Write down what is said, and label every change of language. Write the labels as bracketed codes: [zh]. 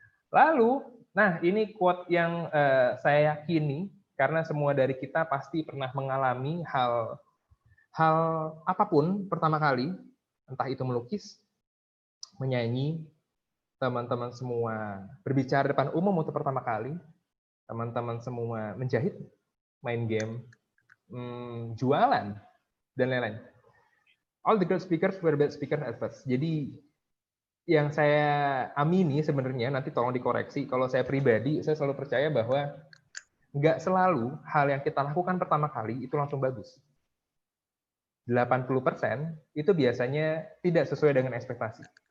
[id] Lalu, nah ini quote yang saya yakini karena semua dari kita pasti pernah mengalami hal apapun pertama kali, entah itu melukis, menyanyi, teman-teman semua berbicara depan umum untuk pertama kali, teman-teman semua menjahit, main game, jualan, dan lain-lain. [en] All the good speakers were bad speakers at first. [id] Jadi yang saya amini sebenarnya, nanti tolong dikoreksi, kalau saya pribadi, saya selalu percaya bahwa nggak selalu hal yang kita lakukan pertama kali itu langsung bagus. 80% itu biasanya tidak sesuai dengan ekspektasi.